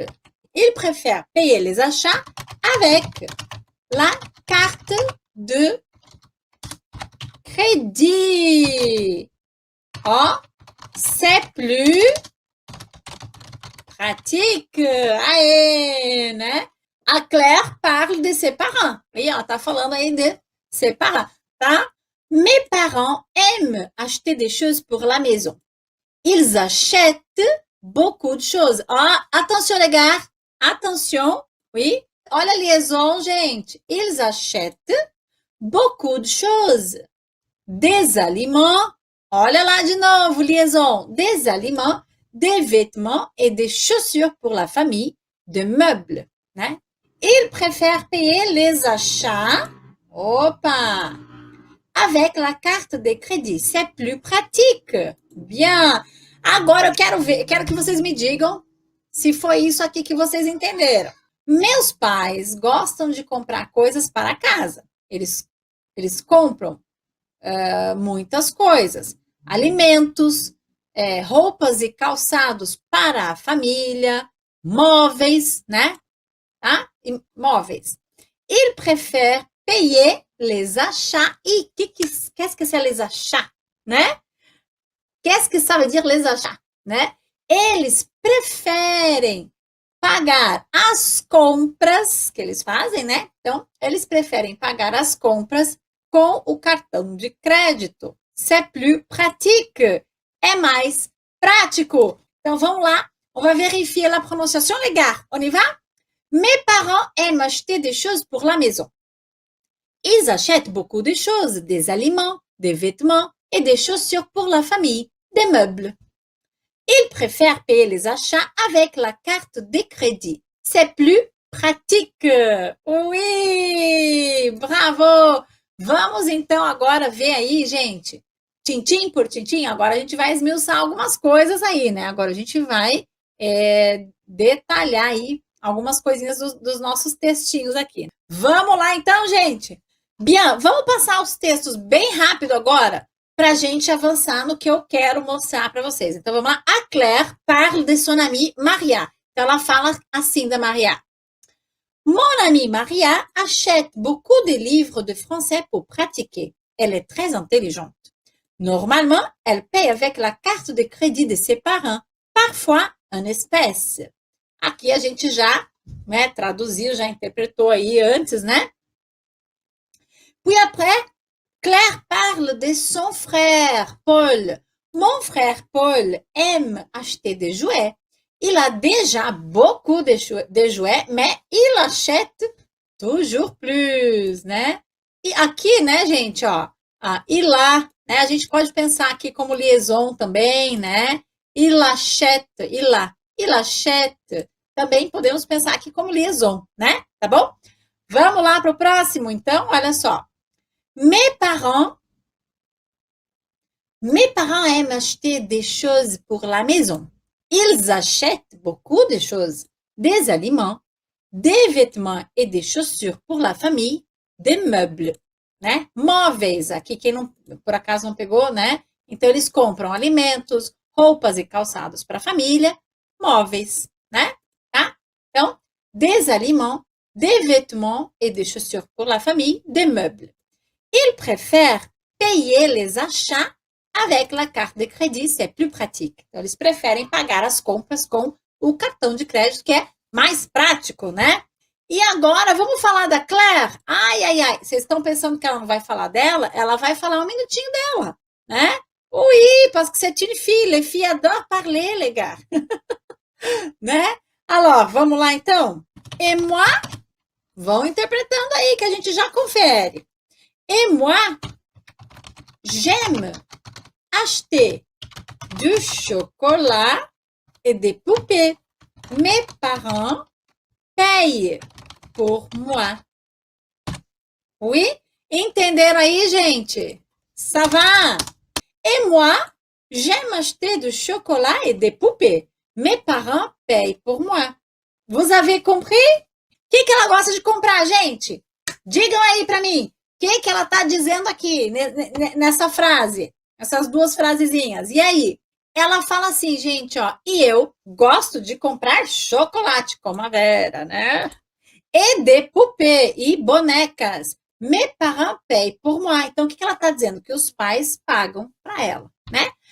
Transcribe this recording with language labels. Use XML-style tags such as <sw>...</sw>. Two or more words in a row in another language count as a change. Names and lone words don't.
<fr>Ils préfèrent payer les achats avec la carte de crédit. Oh, c'est plus pratique.</fr> <pt>Aê, né?</pt> <fr>A Claire parle de ses parents.</fr> <pt>E ela tá falando aí</pt> <fr>de ses parents,</fr> <pt>tá?</pt> <fr>Mes parents aiment acheter des choses pour la maison. Ils achètent beaucoup de choses. Ah, attention les gars, attention. Oui,</fr> <pt>olha a liaison, gente.</pt> <fr>Ils achètent beaucoup de choses. Des aliments.</fr> <pt>Olha lá de novo, liaison.</pt> <fr>Des aliments, des vêtements et des chaussures pour la famille, des meubles, né? Ils préfèrent payer les achats. Opa! Avec la carte de crédit. C'est plus pratique. Bien.</fr> <pt>Agora eu quero que vocês me digam se foi isso aqui que vocês entenderam. Meus pais gostam de comprar coisas para casa. Eles compram muitas coisas. Alimentos, roupas e calçados para a família, móveis, né? Tá? Móveis.</pt> <fr>Ils préfèrent payer les achats. E qu'est-ce que c'est les achats, né? Qu'est-ce que ça veut dire les achats, né?</fr> <pt>Eles preferem pagar as compras que eles fazem, né? Então, eles preferem pagar as compras com o cartão de crédito.</pt> <fr>C'est plus pratique.</fr> <pt>É mais prático. Então, vamos lá.</pt> <fr>On va vérifier la prononciation, les gars. On y va? Mes parents aiment acheter des choses pour la maison. Ils achètent beaucoup de choses, des aliments, des vêtements et des chaussures pour la famille, des meubles. Ils préfèrent payer les achats avec la carte de crédit. C'est plus pratique. Oui, bravo!</fr> <pt>Vamos então agora ver aí, gente, tintim por tintim. Agora a gente vai esmiuçar algumas coisas aí, né? Agora a gente vai detalhar aí algumas coisinhas dos nossos textinhos aqui. Vamos lá então, gente? Bien, vamos passar os textos bem rápido agora para a gente avançar no que eu quero mostrar para vocês. Então vamos lá.</pt> <fr>A Claire parle de son amie Maria.</fr> <pt>Então ela fala assim da Maria.</pt> <fr>Mon amie Maria achète beaucoup de livres de français pour pratiquer. Elle est très intelligente. Normalement, elle paye avec la carte de crédit de ses parents, parfois en espèces.</fr> <pt>Aqui a gente já, né, traduziu, já interpretou aí antes, né?</pt> <fr>Puis après, Claire parle de son frère, Paul. Mon frère Paul aime acheter des jouets. Il a déjà beaucoup de jouets, mais il achète toujours plus, né?</fr> <pt>E aqui, né, gente, ó,</pt> <fr>il a,</fr> <pt>né, a gente pode pensar aqui como liaison também, né?</pt> <fr>Il achète, il achète.</fr> <pt>Também podemos pensar aqui como liaison, né? Tá bom? Vamos lá para o próximo, então, olha só.</pt> <fr>Mes parents aiment acheter des choses pour la maison. Ils achètent beaucoup de choses, des aliments, des vêtements et des chaussures pour la famille, des meubles, né?</fr> <pt>Móveis, aqui quem não, por acaso não pegou, né? Então eles compram alimentos, roupas e calçados para a família, móveis, né? Tá? Então,</pt> <fr>des aliments, des vêtements et des chaussures pour la famille, des meubles. Ils préfèrent payer les achats avec la carte de crédit, c'est plus pratique.</fr> <pt>Então, eles preferem pagar as compras com o cartão de crédito, que é mais prático, né? E agora, vamos falar da Claire? Ai. Vocês estão pensando que ela não vai falar dela? Ela vai falar um minutinho dela, né?</pt> <fr>Oui, parce que c'est une fille. Les filles adorent parler, les gars. Né? Alors,</fr> <pt>vamos lá, então?</pt> <fr>Et moi?</fr> <pt>Vão interpretando aí, que a gente já confere.</pt> <fr>Et moi, j'aime acheter du chocolat et des poupées. Mes parents payent pour moi. Oui?</fr> <pt>Entenderam aí, gente?</pt> <fr>Ça va? Et moi, j'aime acheter du chocolat et des poupées. Mes parents payent pour moi. Vous avez compris?</fr> <pt>O que ela gosta de comprar, gente? Digam aí para mim. que ela está dizendo aqui, nessa frase? Essas duas frasezinhas. E aí? Ela fala assim, gente, ó, e eu gosto de comprar chocolate, como a Vera, né? E de poupées e bonecas.</pt> <fr>Mes parents payent pour moi.</fr> <pt>Então, o que ela está dizendo? Que os pais pagam para ela, né?</pt>